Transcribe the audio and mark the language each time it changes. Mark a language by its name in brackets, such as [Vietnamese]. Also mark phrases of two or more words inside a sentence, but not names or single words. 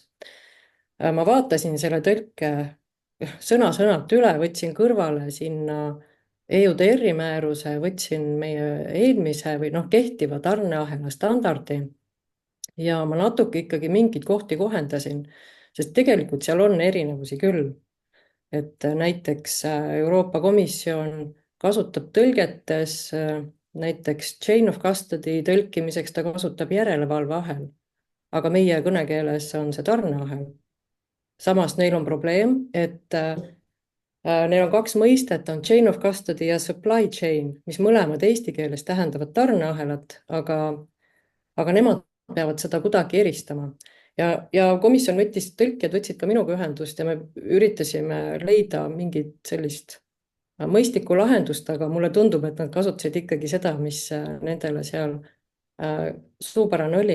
[Estonian] Ma vaatasin selle tõlke sõna-sõnalt üle, võtsin kõrvale sinna EUTR-i määruse, võtsin meie eelmise või kehtiva tarneahela standardi ja ma natuke ikkagi mingeid kohti kohendasin, sest tegelikult seal on erinevusi küll. Et näiteks Euroopa Komisjon kasutab tõlgetes näiteks [English] chain of custody [Estonian] tõlkimiseks, ta kasutab järelevalveahel, aga meie kõnekeeles on see tarneahel. Samas neil on probleem, et neil on kaks mõistet, on [English] chain of custody [Estonian] ja [English] supply chain, [Estonian] mis mõlemad eesti keeles tähendavad tarneahelat, aga nemad peavad seda kuidagi eristama. Ja komisjon tõlkijad võtsid ka minuga ühendust ja me üritasime leida mingit sellist mõistlikku lahendust, aga mulle tundub, et nad kasutasid ikkagi seda, mis nendele seal suupärane oli.